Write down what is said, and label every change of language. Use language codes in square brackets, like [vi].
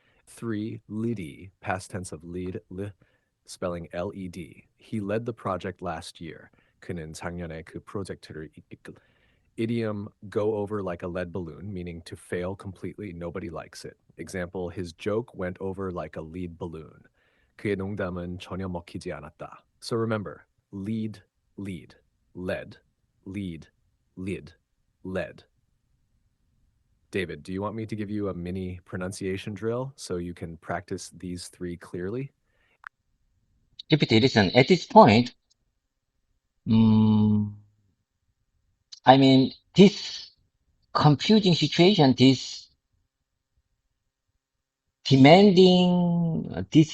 [en] 3, leady, past tense of lead, spelling L-E-D. He led the project last year. [ko] 그는 작년에 그 프로젝트를 [en] Idiom, go over like a lead balloon, meaning to fail completely, nobody likes it. Example, his joke went over like a lead balloon. [ko] 그의 농담은 전혀 먹히지 않았다. [en] So remember, lead, led, lead, lid, led. David, do you want me to give you a mini pronunciation drill so you can practice these three clearly? GPT, listen, at this point, mm, I mean, this confusing situation, this demanding